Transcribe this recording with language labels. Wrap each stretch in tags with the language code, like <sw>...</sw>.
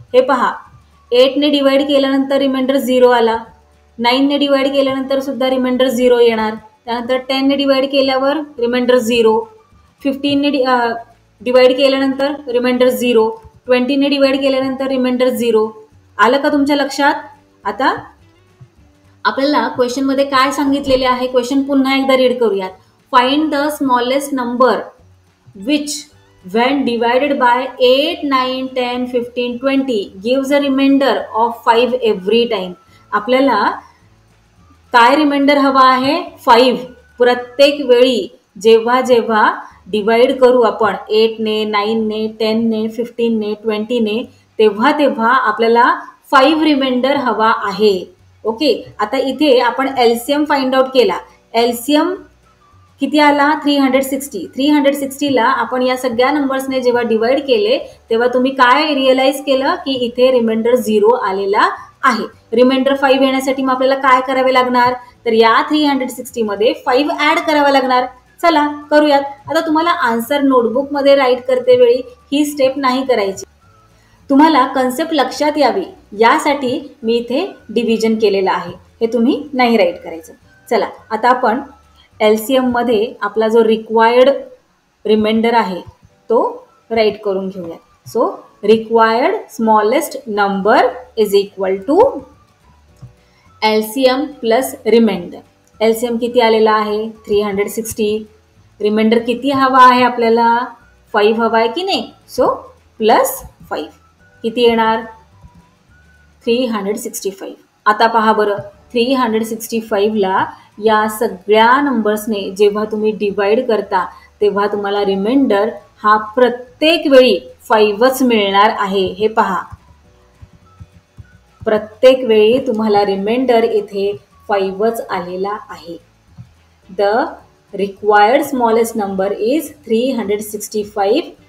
<mr>हे पहा, 8ने डिवाइड केल्यानंतर रिमाइंडर 0 आला, 9ने डिवाइड केल्यानंतर सुद्धा रिमाइंडर 0 येणार, त्यानंतर 10ने डिवाइड केल्यावर रिमाइंडर 0, 15ने डिवाइड केल्यानंतर रिमाइंडर 0, 20ने डिवाइड केल्यानंतर रिमाइंडर 0. आलं का तुमच्या लक्षात? आता आपल्याला क्वेश्चन मध्ये काय सांगितलेले आहे, क्वेश्चन पुन्हा एकदा रीड करूयात.</mr> <en>Find the smallest number which when divided by 8, 9, 10, 15, 20 gives a remainder of 5 every time.</en> <mr>आपल्याला काय रिमाइंडर हवा आहे? 5. प्रत्येक वेळी जेव्हा जेव्हा डिवाइड करू आपण 8ने, 9ने, 10ने, 15ने, 20ने, तेव्हा तेव्हा आपल्याला 5 रिमाइंडर हवा आहे. ओके, आता इथे आपण एलसीएम फाइंड आउट केला. एलसीएम किती आला? 360. 360ला आपण या सगळ्या नंबर्सने जेव्हा डिवाइड केले तेव्हा तुम्ही काय रिअलाइज केलं की इथे रिमाइंडर 0 आलेला आहे. रिमाइंडर 5 येण्यासाठी मग आपल्याला काय करावे लागणार? तर या 360 मध्ये 5 ऍड करावा लागणार. चला करूयात. आता तुम्हाला आन्सर नोटबुकमध्ये राईट करते वेळी ही स्टेप नाही करायची. तुम्हाला कन्सेप्ट लक्षात यावी यासाठी मी इथे डिव्हिजन केलेलं आहे. हे तुम्ही नाही राईट करायचं. चला आता आपण एलसीएम मध्ये आपला जो रिक्वायर्ड रिमाइंडर आहे तो राईट करून घेऊया.</mr> <en>So required smallest number is equal to LCM plus remainder.</en> <mr>LCM किती आलेला आहे? 360. रिमाइंडर किती हवा आहे आपल्याला? 5 हवा आहे की नाही? सो प्लस 5 किती येणार? 365. आता पहा बरं, 365ला या सगळ्या नंबर्सने जेव्हा तुम्ही डिवाइड करता तेव्हा तुम्हाला रिमाइंडर हा प्रत्येक वेळी 5च मिळणार आहे. हे पहा, प्रत्येक वेळी तुम्हाला रिमाइंडर इथे 5च आलेला आहे.</mr> <en>The required smallest number is 365.</en>